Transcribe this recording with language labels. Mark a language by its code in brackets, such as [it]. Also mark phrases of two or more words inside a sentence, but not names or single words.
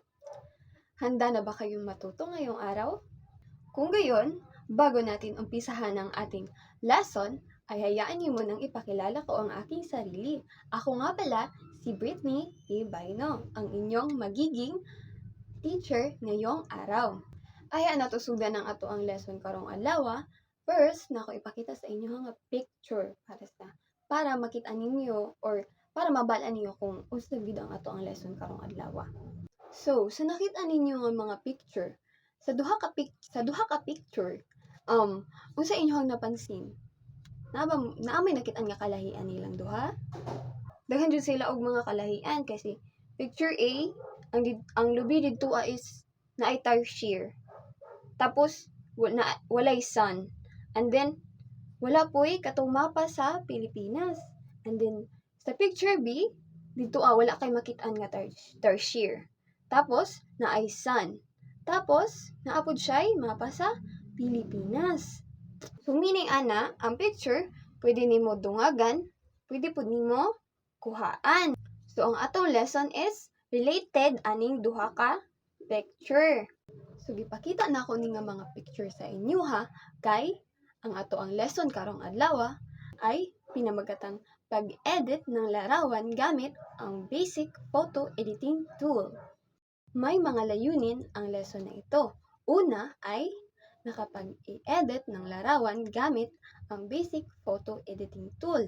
[tl] Handa na ba kayong matuto ngayong araw? Kung gayon, bago natin umpisahan ang ating lesson, ay hayaan niyo munang ipakilala ko ang aking sarili. Ako nga pala si Brittany A. Baino, ang inyong magiging teacher ngayong araw. [ceb] Ay natusudan ng ato ang lesson karong adlaw. First, nako ipakita sa inyo nga picture para makita ninyo or para mabalaan niyo kung unsa gid ang ato ang lesson karong adlaw. So, sa nakita ninyo nga mga picture, sa duha ka picture, unsa inyong napansin? Naamay nakit-an nga kalahian nilang duha? Daghan jud sila og mga kalahian kasi picture A, ang lubi didto is naay tarsier. Tapos walay sun. [en] And then [ceb] wala poy katong mapa sa Pilipinas. [en] And then [ceb] sa picture B, dito wala kay makit-an nga tarsier. Tapos naay sun. Tapos naapod siya'y mapa sa Pilipinas. So meaning ana, ang picture pwede nimo dungagan, pwede pud nimo kuhaan. So ang atong lesson is related aning duha ka picture. So gipakita na ako ni nga mga picture sa inyo ha, kay ang ato ang lesson karong adlaw ay [tl] pinamagatang pag-edit ng larawan gamit ang [en] basic photo editing tool. [tl] May mga layunin ang lesson na ito. Una ay nakapag-i-edit ng larawan gamit ang [en] basic photo editing tool.